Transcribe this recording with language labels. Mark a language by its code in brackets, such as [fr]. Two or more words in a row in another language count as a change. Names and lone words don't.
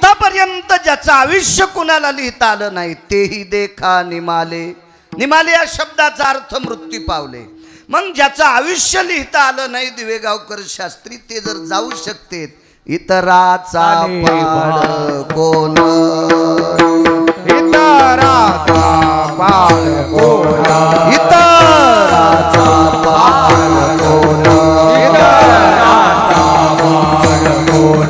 [mr] आजपर्यंत ज्याचं आयुष्य कुणाला लिहिता आलं नाही तेही देखा निमाले. निमाले या शब्दाचा अर्थ मृत्यू पावले. मग ज्याचं आयुष्य लिहिता आलं नाही दिवेगावकर शास्त्री ते जर जाऊ शकते इतराचा पाड कोण. इतराचा पाड कोण. इतराचा पाड कोण. इतराचा पाड कोण.